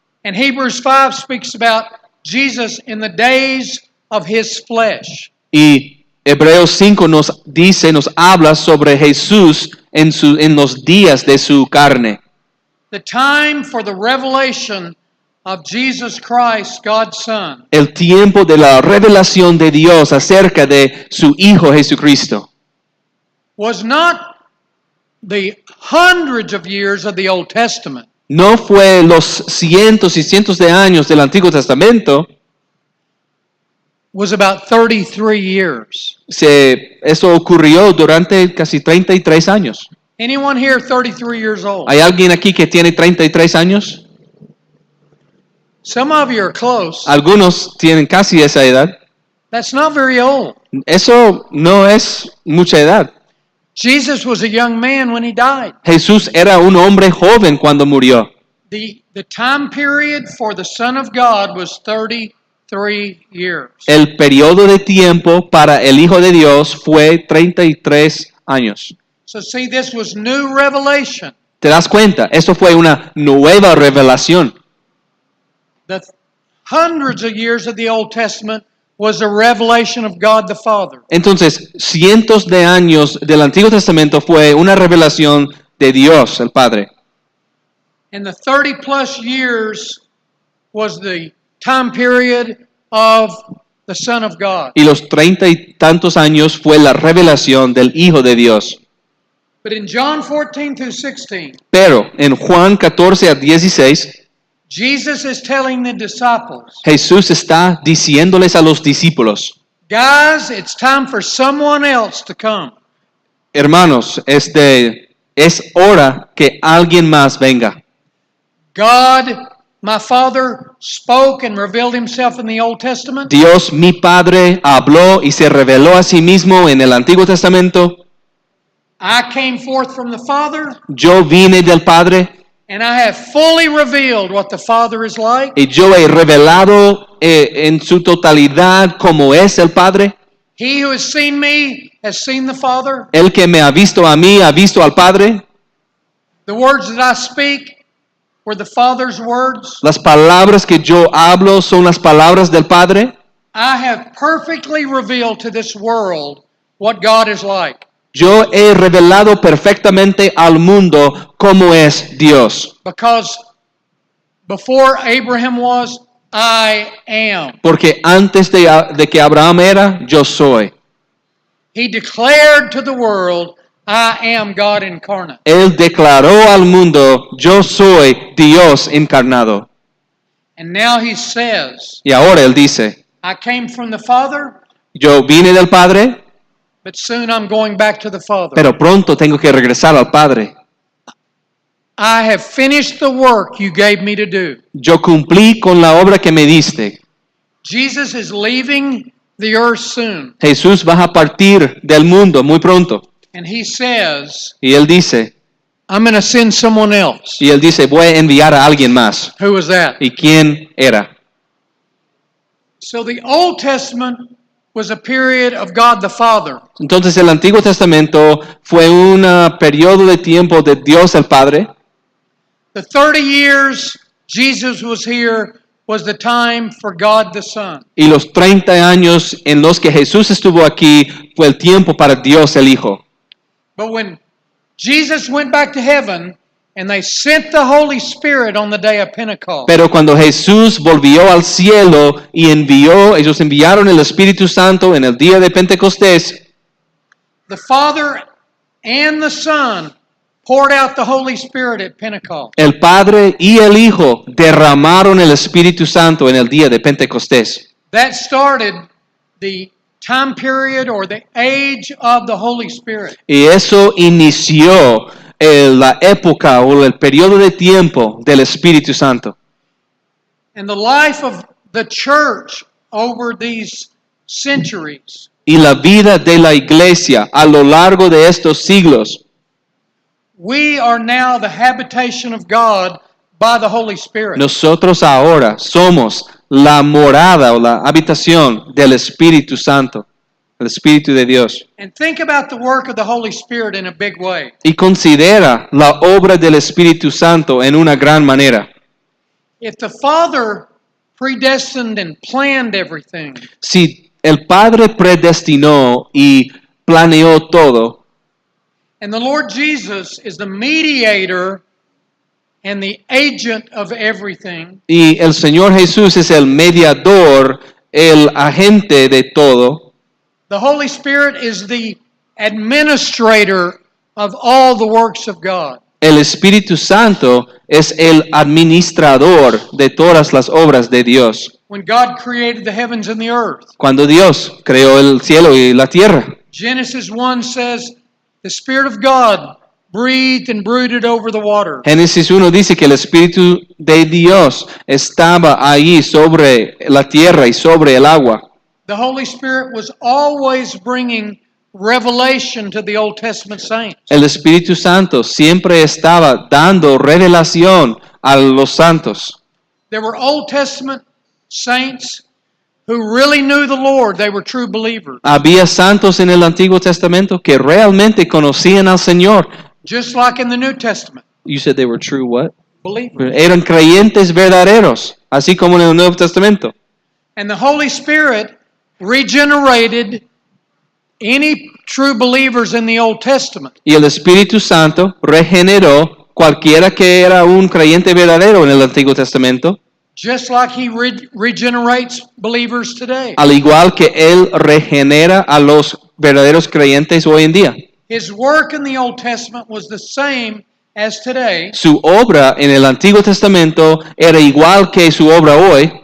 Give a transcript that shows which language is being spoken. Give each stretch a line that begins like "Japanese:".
English: And Hebrews 5 speaks about Jesus in the days of His flesh.
Spanish: Y Hebreos 5 nos dice, nos habla sobre Jesús en los días de su carne.
English: The time for the revelation of Jesus Christ, God's Son,
Spanish: El tiempo de la revelación de Dios acerca de su Hijo Jesucristo.
English: was not the hundreds of years of the Old Testament.
Spanish: no fue los cientos y cientos de años del Antiguo Testamento,
English: was about 33 years.
Spanish: eso ocurrió durante casi 33 años.
English: Anyone here 33 years old?
Spanish: ¿Hay alguien aquí que tiene 33 años?
English: Some of you are close.
Spanish: Algunos tienen casi esa edad.
English: That's not very old.
Spanish: Eso no es mucha edad.
English: Jesus was a young man when he died.
Spanish: Jesús era un hombre joven cuando murió.
English: The time period for the Son of God was 33 years.
Spanish: El periodo de tiempo para el Hijo de Dios fue 33 años.
English: So see, this was new revelation.
Spanish: ¿Te das cuenta? Eso fue una nueva revelación.
English: The hundreds of years of the Old Testament was a revelation of God the Father.
Spanish: Entonces, cientos de años del Antiguo Testamento fue una revelación de Dios, el Padre.
English: And the 30 plus years was the time period of the Son of God.
Spanish: Y los 30 y tantos años fue la revelación del Hijo de Dios.
English: But in John 14 through 16,
Spanish: Pero en Juan 14 a 16,
English: Jesus is telling the disciples,
Spanish: Jesús está diciéndoles a los discípulos,
English: guys, it's time for someone else to come.
Spanish: hermanos, es hora que alguien más venga.
English: God, my Father, spoke and revealed himself in the Old Testament.
Spanish: Dios, mi Padre, habló y se reveló a sí mismo en el Antiguo Testamento.
English: I came forth from the Father,
Spanish: Yo vine del Padre
English: and I have fully revealed what the Father is like.
Spanish: y yo he revelado en su totalidad cómo es el Padre.
English: He who has seen me has seen the Father.
Spanish: El que me ha visto a mí ha visto al Padre.
English: The words that I speak were the Father's words.
Spanish: Las palabras que yo hablo son las palabras del Padre.
English: I have perfectly revealed to this world what God is like.
Spanish: Yo he revelado perfectamente al mundo cómo es Dios.
English: Because before Abraham was, I am.
Spanish: Porque antes de que Abraham era, yo soy.
English: He declared to the world, I am God incarnate.
Spanish: Él declaró al mundo, yo soy Dios encarnado.
English: And now he says,
Spanish: Y ahora él dice,
English: I came from the Father,
Spanish: yo vine del Padre,
English: but soon I'm going back to the Father.
Spanish: pero pronto tengo que regresar al Padre.
English: I have finished the work you gave me to do.
Spanish: Yo cumplí con la obra que me diste.
English: Jesus is leaving the earth soon.
Spanish: Jesús va a partir del mundo muy pronto.
English: And he says,
Spanish: Y él dice,
English: I'm going to send someone else.
Spanish: voy a enviar a alguien más.
English: Who was that?
Spanish: ¿Y quién era?
English: So the Old Testament was a period of God the Father.
Spanish: Entonces el Antiguo Testamento fue un periodo de tiempo de Dios el Padre.
English: The 30 years Jesus was here was the time for God the Son.
Spanish: Y los 30 años en los que Jesús estuvo aquí fue el tiempo para Dios el Hijo.
English: But when Jesus went back to heaven and they sent the Holy Spirit on the day of Pentecost,
Spanish: Pero cuando Jesús volvió al cielo y ellos enviaron el Espíritu Santo en el día de Pentecostés,
English: the Father and the Son poured out the Holy Spirit at Pentecost.
Spanish: el Padre y el Hijo derramaron el Espíritu Santo en el día de Pentecostés.
English: That started the time period or the age of the Holy Spirit.
Spanish: Y eso inició la época o el periodo de tiempo del Espíritu Santo.
English: And the life of the church over these centuries
Spanish: Y la vida de la iglesia a lo largo de estos siglos,
English: we are now the habitation of God by the Holy Spirit.
Spanish: nosotros ahora somos la morada o la habitación del Espíritu Santo, el Espíritu de Dios.
English: And think about the work of the Holy Spirit in a big way.
Spanish: Y considera la obra del Espíritu Santo en una gran manera.
English: If the Father predestined and planned everything,
Spanish: Si el Padre predestinó y planeó todo,
English: and the Lord Jesus is the mediator and the agent of everything,
Spanish: y el Señor Jesús es el mediador, el agente de todo,
English: the Holy Spirit is the administrator of all the works of God.
Spanish: El Espíritu Santo es el administrador de todas las obras de Dios.
English: When God created the heavens and the earth,
Spanish: Cuando Dios creó el cielo y la tierra,
English: Genesis 1 says, the Spirit of God breathed and brooded over the water.
Spanish: Génesis 1 dice que el Espíritu de Dios estaba ahí sobre la tierra y sobre el agua.
English: The Holy Spirit was always bringing revelation to the Old Testament saints.
Spanish: El Espíritu Santo siempre estaba dando revelación a los santos.
English: There were Old Testament saints who really knew the Lord. They were true believers.
Spanish: Había santos en el Antiguo Testamento que realmente conocían al Señor.
English: Just like in the New Testament. You said they were true what? Believers.
Spanish: Eran creyentes verdaderos, así como en el Nuevo Testamento.
English: And the Holy Spirit regenerated any true believers in the Old Testament.
Spanish: Y el Espíritu Santo regeneró cualquiera que era un creyente verdadero en el Antiguo Testamento,
English: Just like He regenerates believers today.
Spanish: al igual que Él regenera a los verdaderos creyentes hoy en día.
English: His work in the Old Testament was the same as today
Spanish: Su obra en el Antiguo Testamento era igual que su obra hoy